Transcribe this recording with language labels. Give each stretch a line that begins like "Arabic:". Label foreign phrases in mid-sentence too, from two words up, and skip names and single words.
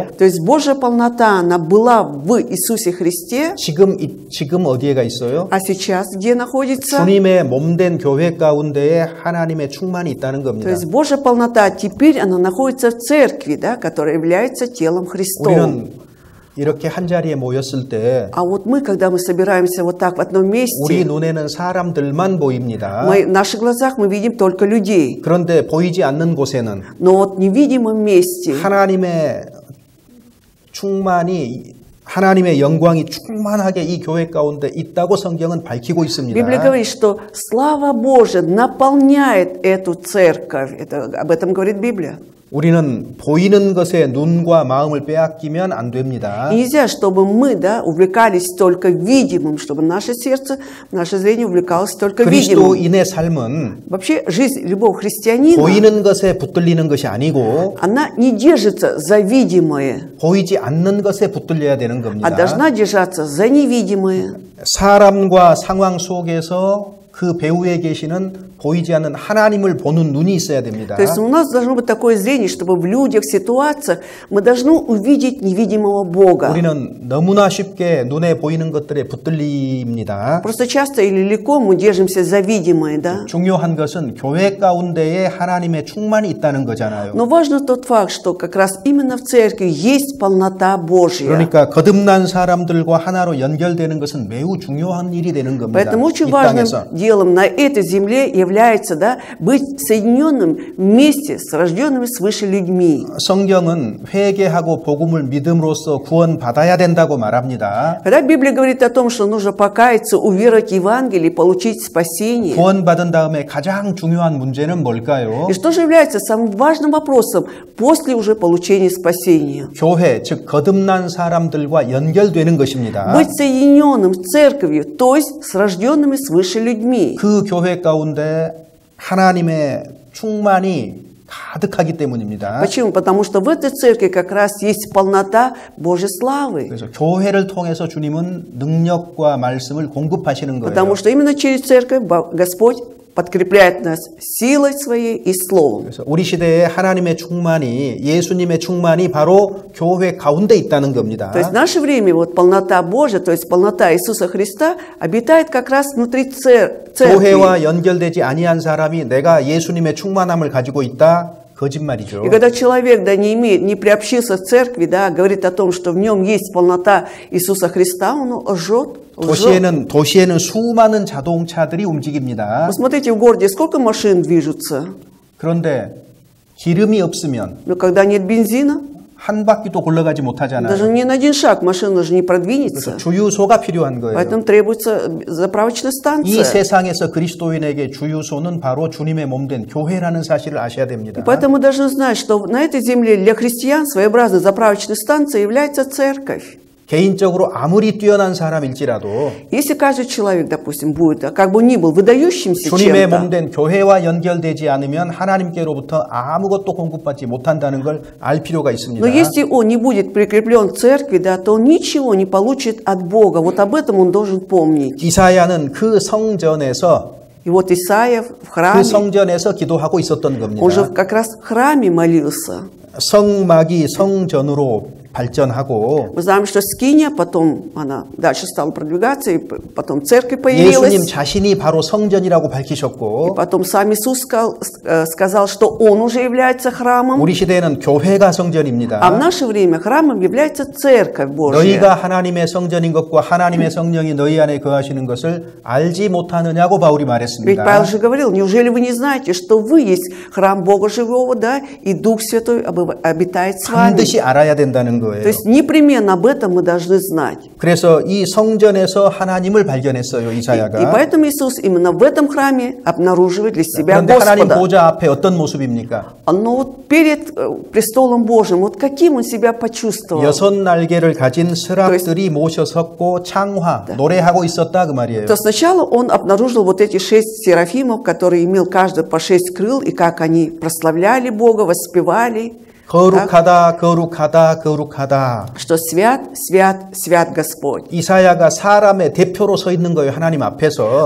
Russian: То есть Божья полнота, она была в Иисусе Христе,
Korean: 지금 어디에가 있어요?
Russian: а сейчас где находится?
Korean: 주님의 몸된 교회 가운데에 하나님의 충만이 있다는
Russian: То
Korean: 겁니다.
Russian: есть Божья полнота теперь она находится в церкви, да, которая является телом Христовым.
Korean: 우리는 이렇게 한 자리에 모였을 때
Russian: А вот мы, когда мы собираемся вот так в одном
Korean: 우리
Russian: месте,
Korean: 눈에는 사람들만 보입니다.
Russian: в наших глазах мы видим только людей.
Korean: 그런데 보이지 않는 곳에는
Russian: Но вот в невидимом месте
Korean: 하나님의 충만이, 하나님의 영광이 충만하게 이 교회 가운데 있다고 성경은 밝히고 있습니다.
Russian: Библия говорит, что слава Божия наполняет эту церковь. Об этом говорит Библия.
Korean: 우리는 보이는 것에 눈과 마음을 빼앗기면 안 됩니다.
Russian: И нельзя, чтобы мы, да, увлекались только видимым, чтобы наше сердце, наше зрение увлекалось только видимым.
Korean: 그리스도인의 삶은
Russian: Вообще, жизнь любого христианина,
Korean: 보이는 것에 붙들리는 것이 아니고
Russian: она не держится за видимое,
Korean: 보이지 않는 것에 붙들려야 되는
Russian: а
Korean: 겁니다.
Russian: должна держаться за невидимое.
Korean: 사람과 상황 속에서 그 배후에 계시는 보이지 않는 하나님을 보는 눈이 있어야 됩니다.
Russian: То есть у нас должно быть такое зрение, чтобы в людях, в ситуациях мы должны увидеть невидимого Бога.
Korean: 우리는 너무나 쉽게 눈에 보이는 것들에 붙들립니다.
Russian: Просто часто или легко мы держимся за видимое, да?
Korean: 중요한 것은 교회 가운데에 하나님의 충만이 있다는 거잖아요.
Russian: Но важно тот факт, что как раз именно в церкви есть полнота Божья.
Korean: 그러니까 거듭난 사람들과 하나로 연결되는 것은 매우 중요한 일이 되는 겁니다.
Russian: Поэтому очень
Korean: 이
Russian: важным
Korean: 땅에서.
Russian: делом на этой земле является, да, быть соединенным вместе с рожденными свыше людьми.
Korean: 성경은 회개하고 복음을 믿음으로써 구원받아야 된다고 말합니다.
Russian: Когда Библия говорит о том, что нужно покаяться, уверовать в Евангелие, получить спасение,
Korean: 구원받은 다음에 가장 중요한 문제는 뭘까요?
Russian: и что же является самым важным вопросом после уже получения спасения?
Korean: 교회, 즉 거듭난 사람들과 연결되는 것입니다.
Russian: Быть соединенным с церковью, то есть с рожденными свыше людьми.
Korean: 그 교회 가운데 하나님의 충만이 가득하기 때문입니다.
Russian: Почему? Потому что в этой церкви как раз есть полнота Божьей славы.
Korean: 그래서 교회를 통해서 주님은 능력과 말씀을 공급하시는 거예요.
Russian: Потому что именно через церковь Господь подкрепляет нас силой своей и словом.
Korean: 그래서 우리 시대에 하나님의 충만이, 예수님의 충만이 바로 교회 가운데 있다는 겁니다.
Russian: То есть в наше время вот полнота Божья, то есть полнота Иисуса Христа обитает как раз внутри церкви.
Korean: 교회와 연결되지 아니한 사람이 내가 예수님의 충만함을 가지고 있다? 거짓말이죠.
Russian: И когда человек, да, не приобщился к церкви, да, говорит о том, что в нем есть полнота Иисуса Христа, он лжет.
Korean: 도시에는 수많은 자동차들이 움직입니다.
Russian: Посмотрите, в городе сколько машин движутся.
Korean: 그런데 기름이 없으면
Russian: Но когда нет бензина,
Korean: 한 바퀴도 굴러가지
Russian: даже
Korean: 못하잖아요.
Russian: ни на один шаг машина уже не продвинется.
Korean: 주유소가 필요한 거예요.
Russian: Поэтому требуется заправочная
Korean: 이
Russian: станция.
Korean: 세상에서 그리스도인에게 주유소는 바로 주님의 몸된 교회라는 사실을 아셔야 됩니다.
Russian: Поэтому мы должны знать, что на этой земле для христиан своеобразной заправочной станцией является церковь.
Korean: 개인적으로 아무리 뛰어난 사람일지라도
Russian: Если каждый человек, допустим, будет, как бы ни был выдающимся
Korean: 주님의
Russian: чем-то,
Korean: 몸된 교회와 연결되지 않으면 하나님께로부터 아무것도 공급받지 못한다는 걸 알 필요가 있습니다.
Russian: но если он не будет прикреплен к церкви, да, то он ничего не получит от Бога. Вот об этом он должен помнить.
Korean: 이사야는 그 성전에서
Russian: И вот Исаия в
Korean: 그
Russian: храме,
Korean: 성전에서 기도하고 있었던 겁니다.
Russian: он же как раз в храме молился.
Korean: 성막이 성전으로 발전하고
Russian: Мы знаем, что Скиния, потом она дальше стала продвигаться, и потом церковь
Korean: 예수님
Russian: появилась.
Korean: 자신이 바로 성전이라고
Russian: И
Korean: 밝히셨고
Russian: потом сам Иисус сказал, что Он уже является храмом.
Korean: 우리 시대에는 교회가 성전입니다.
Russian: А в наше время храмом является Церковь Божья.
Korean: 너희가 하나님의 성전인 것과 하나님의 성령이 너희 안에 거하시는 것을 알지 못하느냐고 바울이
Russian: Ведь
Korean: 말했습니다.
Russian: Павел же говорил, неужели вы не знаете, что вы есть храм Бога Живого, да, и Дух Святой обитает с вами?
Korean: 반드시 알아야 된다는 거예요.
Russian: То есть непременно об этом мы должны знать.
Korean: 그래서 이 성전에서 하나님을 발견했어요,
Russian: И
Korean: 이사야가.
Russian: поэтому Иисус именно в этом храме обнаруживает для себя
Korean: 그런데 하나님
Russian: Господа.
Korean: 보좌 앞에 어떤 모습입니까?
Russian: Но вот перед престолом Божьим, вот каким он себя почувствовал?
Korean: 6 날개를 가진 스랍들이 모셔 섰고 창화, 노래하고 있었다 그 말이에요.
Russian: То сначала он обнаружил вот эти 6 серафимов, которые имел каждый по 6 крыл, и как они прославляли Бога, воспевали.
Korean: 거룩하다, 거룩하다, 거룩하다.
Russian: что свят, свят, свят Господь.
Korean: 이사야가 사람의 대표로 서 있는 거예요, 하나님 앞에서.